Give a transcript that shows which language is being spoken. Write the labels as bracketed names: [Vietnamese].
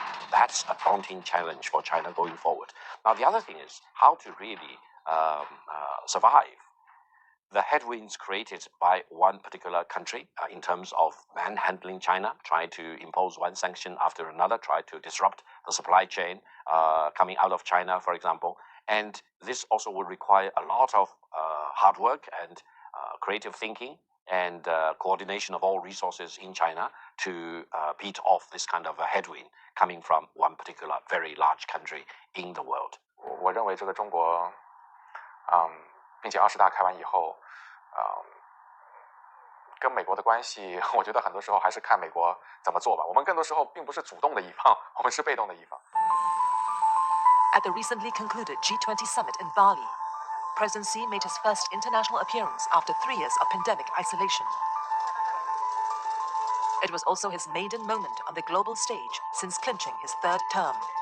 [English] That's a daunting challenge for China going forward. Now, the other thing is how to really survive the headwinds created by one particular country in terms of manhandling China, trying to impose one sanction after another, try to disrupt the supply chain coming out of China, for example. And this also will require a lot of hard work and creative thinking and coordination of all resources in China to beat off this kind of a headwind coming from one particular very large country in the world. [Chinese] 我认为这个中国，并且20大开完以后，跟美国的关系，我觉得很多时候还是看美国怎么做吧。我们更多时候并不是主动的一方，我们是被动的一方。 [English] At the recently concluded G20 summit in Bali, President Xi made his first international appearance after 3 years of pandemic isolation. It was also his maiden moment on the global stage since clinching his 3rd term.